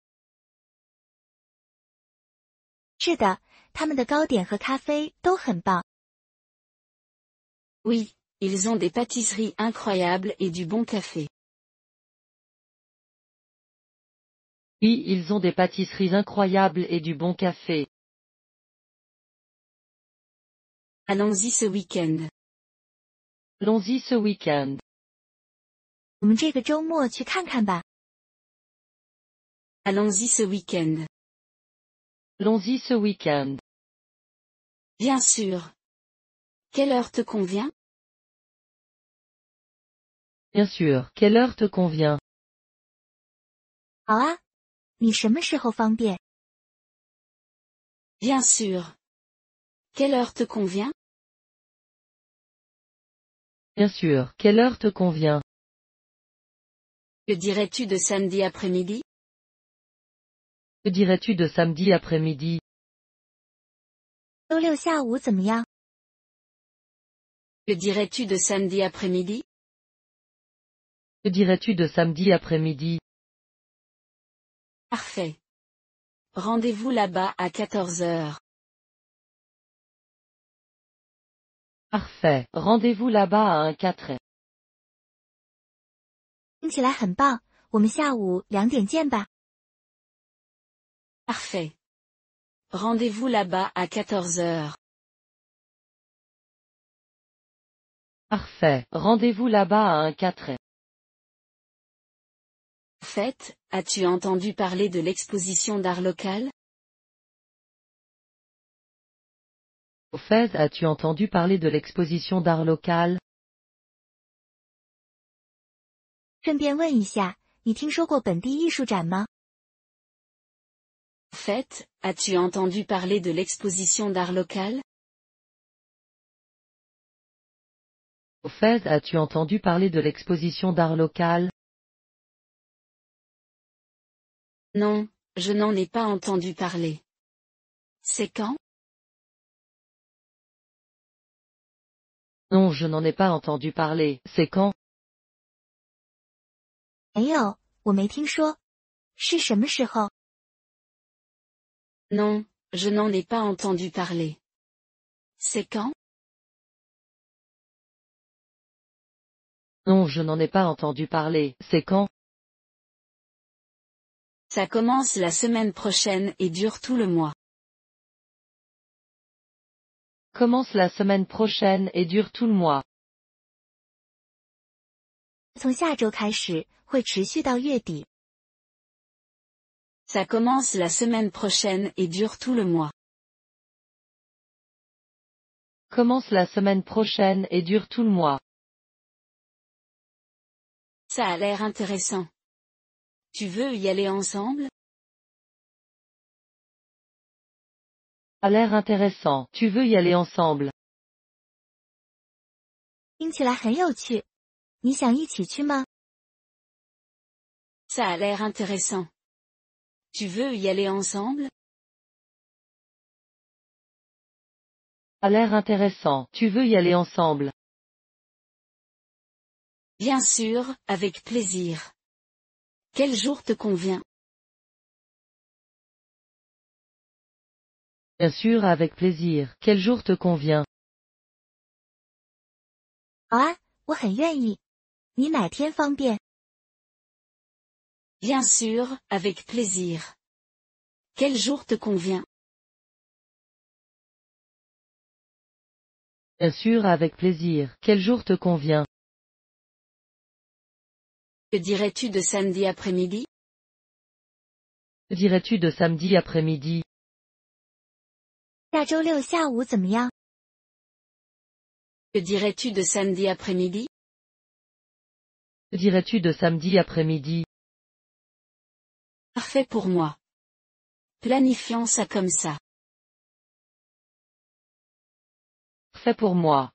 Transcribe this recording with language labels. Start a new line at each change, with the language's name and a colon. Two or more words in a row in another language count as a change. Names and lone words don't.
Chinese: 是的，他们的糕点和咖啡都很棒。
French: Oui, ils ont des pâtisseries incroyables et du bon café. Oui, ils ont des pâtisseries incroyables et du bon café. Allons-y ce week-end. Allons-y ce week-end.
Chinese: 我们这个周末去看看吧。
French: Allons-y ce week-end. Allons-y ce week-end. Bien sûr. Quelle heure te convient? Bien sûr. Quelle heure te convient?
Chinese: 好啊，你什么时候方便？
French: Bien sûr. Quelle heure te convient? Bien sûr. Quelle heure te convient? Que dirais-tu de samedi après-midi? Que dirais-tu de samedi après-midi?
Chinese: 周六下午怎么样？
French: Que dirais-tu de samedi après-midi? Que dirais-tu de samedi après-midi? Parfait. Rendez-vous là-bas à 14 heures. Parfait. Rendez-vous là-bas à un 4.
Chinese: 听起来很棒，我们下午2点见吧。
French: Parfait. Rendez-vous là-bas à 14 heures. Parfait. Rendez-vous là-bas à un 4. En fait, as-tu entendu parler de l'exposition d'art local? Au fait, as-tu entendu parler de l'exposition d'art local?
Chinese: 顺便问一下，你听说过本地艺术展吗？
French: En fait, as-tu entendu parler de l'exposition d'art local? Au fait, as-tu entendu parler de l'exposition d'art local? Non, je n'en ai pas entendu parler. C'est quand? Non, je n'en ai pas entendu parler. C'est quand?
Chinese: 没有，我没听说。是什么时候？
French: Non, je n'en ai pas entendu parler. C'est quand? Non, je n'en ai pas entendu parler. C'est quand? Ça commence la semaine prochaine et dure tout le mois. Commence la semaine prochaine et dure tout le mois.
Chinese: 从下周开始，会持续到月底。
French: Ça commence la semaine prochaine et dure tout le mois. Commence la semaine prochaine et dure tout le mois. Ça a l'air intéressant. Tu veux y aller ensemble? A l'air intéressant. Tu veux y aller ensemble?
Chinese: 听起来很有趣，你想一起去吗？
French: Ça a l'air intéressant. Tu veux y aller ensemble? A l'air intéressant. Tu veux y aller ensemble? Bien sûr, avec plaisir. Quel jour te convient? Bien sûr, avec plaisir. Quel jour te convient?
Chinese: 好啊，我很愿意。你哪天方便？
French: Bien sûr, avec plaisir. Quel jour te convient? Bien sûr, avec plaisir. Quel jour te convient? Que dirais-tu de samedi après-midi? Que dirais-tu de samedi après-midi?
Chinese: 下周六下午怎么样？
French: Que dirais-tu de samedi après-midi? Que dirais-tu de samedi après-midi? Parfait pour moi. Planifions ça comme ça. Fait pour moi.